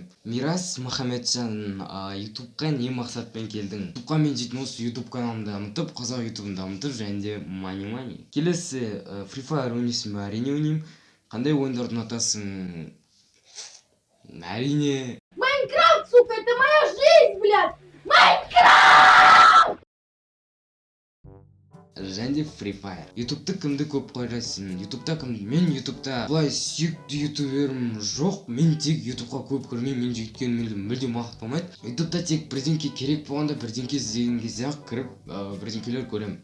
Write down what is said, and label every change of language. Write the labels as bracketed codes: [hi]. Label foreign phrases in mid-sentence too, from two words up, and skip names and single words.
[kk] Мирас Махамеджан, ютубқа не мақсатпен келдің? Ютубқа мен дейтін осы ютуб каналымды дамытып, қазақ ютубын дамытып, және де мани. Келесі, Free Fire ойнайсың ба? Әрине ойнаймын. Қандай ойындарды ұнатасың? Әрине. Майнкрафт, [ru] сука, это моя жизнь, блядь! [kk] Майнкрафт! Және Free Fire. Ютубты кімді көп қойрайсың? Ютубта кімді? Мен ютубта бұлай сүйікті ютуберім жоқ. Мен тек ютубқа көп көрмеймін. Мен өйткені мүлдем уақыт болмайды. Ютубта тек бірдеңке керек болғанда бірдеңке іздеген кезде ақ кіріп бірдеңкелер көремін.